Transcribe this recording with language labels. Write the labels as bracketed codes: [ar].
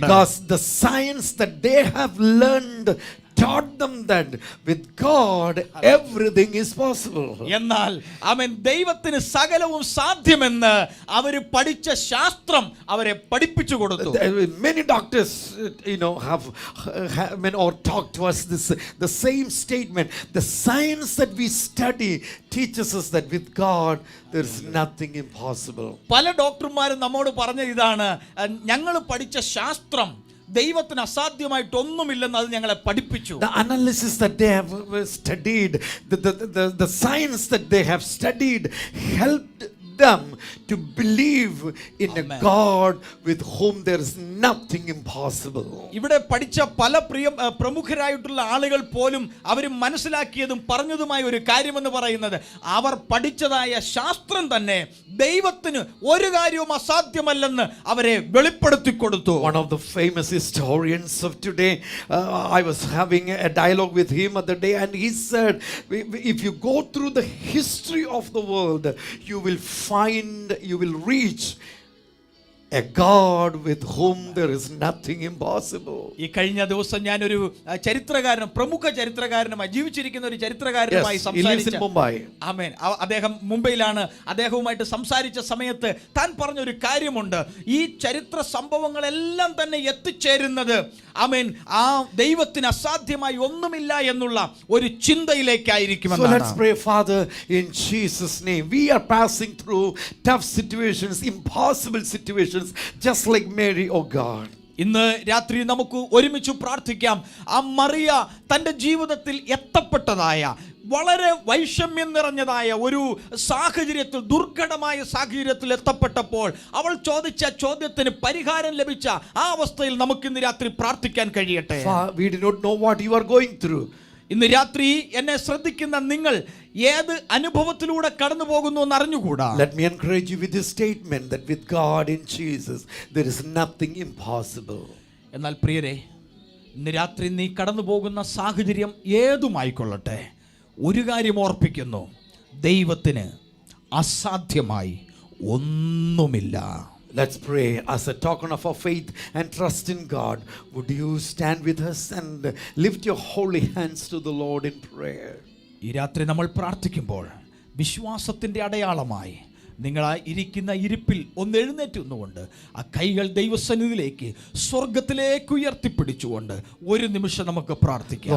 [en] Because the science that they have learned taught them that with God everything is possible. [ml] എന്നാൽ ദൈവത്തിന് സകലവും സാധ്യമെന്ന് അവർ പഠിച്ച ശാസ്ത്രം അവരെ പഠിപ്പിച്ചു കൊടുത്തു. [en] Many doctors have or talked to us the same statement. The science that we study teaches us that with God there is nothing impossible. [ml] പല ഡോക്ടർമാരും നമ്മോട് പറഞ്ഞ ഇതാണ്, ഞങ്ങൾ പഠിച്ച ശാസ്ത്രം ദൈവത്തിന് അസാധ്യമായിട്ടൊന്നുമില്ലെന്ന് അത് ഞങ്ങളെ പഠിപ്പിച്ചു. [en] The analysis that they have studied, the science that they have studied helped them to believe in a God with whom there is nothing impossible. [ml] ഇവിടെ പഠിച്ച പല പ്രമുഖരായിട്ടുള്ള ആളുകൾ പോലും അവർ മനസ്സിലാക്കിയതും പറഞ്ഞതുമായ ഒരു കാര്യമെന്ന് പറയുന്നത്, അവർ പഠിച്ചതായ ശാസ്ത്രം തന്നെ ദൈവത്തിന് ഒരു കാര്യവും അസാധ്യമല്ലെന്ന് അവരെ വെളിപ്പെടുത്തി കൊടുത്തു. [en] One of the famous historians of today, I was having a dialogue with him other day, and he said, if you go through the history of the world, you will reach a God with whom there is nothing impossible. [ml] ഈ കഴിഞ്ഞ ദിവസം ഞാനൊരു പ്രമുഖ ചരിത്രകാരനുമായി ജീവിച്ചിരിക്കുന്ന ഒരു ചരിത്രകാരനുമായി സംസാരിച്ചു. ആമേൻ. അദ്ദേഹം മുംബൈയിലാണ്. അദ്ദേഹവുമായിട്ട് സംസാരിച്ച സമയത്ത് താൻ പറഞ്ഞൊരു കാര്യമുണ്ട്. ഈ ചരിത്ര സംഭവങ്ങളെല്ലാം തന്നെ എത്തിച്ചേരുന്നത് ആമേൻ ആ ദൈവത്തിന് അസാധ്യമായി ഒന്നുമില്ല എന്നുള്ള ഒരു ചിന്തയിലേക്കായിരിക്കും. [en] So let's pray. Father, in Jesus' name, we are passing through tough situations, impossible situations, just like Mary, oh God. [ml] ഇന്ന് രാത്രി നമുക്ക് ഒരുമിച്ച് പ്രാർത്ഥിക്കാം. ആ മറിയ തൻ്റെ ജീവിതത്തിൽ എത്തപ്പെട്ടതായ വളരെ വൈഷമ്യം നിറഞ്ഞതായ ഒരു സാഹചര്യത്തിൽ, ദുർഘടമായ സാഹചര്യത്തിൽ എത്തപ്പെട്ടപ്പോൾ അവൾ ചോദിച്ച ചോദ്യത്തിന് പരിഹാരം ലഭിച്ച ആ അവസ്ഥയിൽ നമുക്ക് ഇന്ന് രാത്രി പ്രാർത്ഥിക്കാൻ കഴിയട്ടെ. [en] We do not know what you are going through. [ml] ഇന്ന് രാത്രി എന്നെ ശ്രദ്ധിക്കുന്ന നിങ്ങൾ ഏത് അനുഭവത്തിലൂടെ കടന്നു പോകുന്നു എന്ന് അറിഞ്ഞുകൂടാ. [en] Let me encourage you with this statement that with God in Jesus there is nothing impossible. [ml] എന്നാൽ പ്രിയരെ, ഇന്ന് രാത്രി നീ കടന്നു പോകുന്ന സാഹചര്യം ഏതുമായിക്കൊള്ളട്ടെ, ഒരു കാര്യം ഓർപ്പിക്കുന്നു, ദൈവത്തിന് അസാധ്യമായി ഒന്നുമില്ല. [en] Let's pray as a token of our faith and trust in God. Would you stand with us and lift your holy hands to the Lord in prayer? [ml] ഈ രാത്രി നമ്മൾ പ്രാർത്ഥിക്കുമ്പോൾ വിശ്വാസത്തിൻ്റെ അടയാളമായി നിങ്ങളായി ഇരിക്കുന്ന ഇരിപ്പിൽ ഒന്ന് എഴുന്നേറ്റുന്നുകൊണ്ട് ആ കൈകൾ ദൈവസന്നിധിയിലേക്ക് സ്വർഗത്തിലേക്ക് ഉയർത്തിപ്പിടിച്ചുകൊണ്ട് ഒരു നിമിഷം നമുക്ക് പ്രാർത്ഥിക്കാം.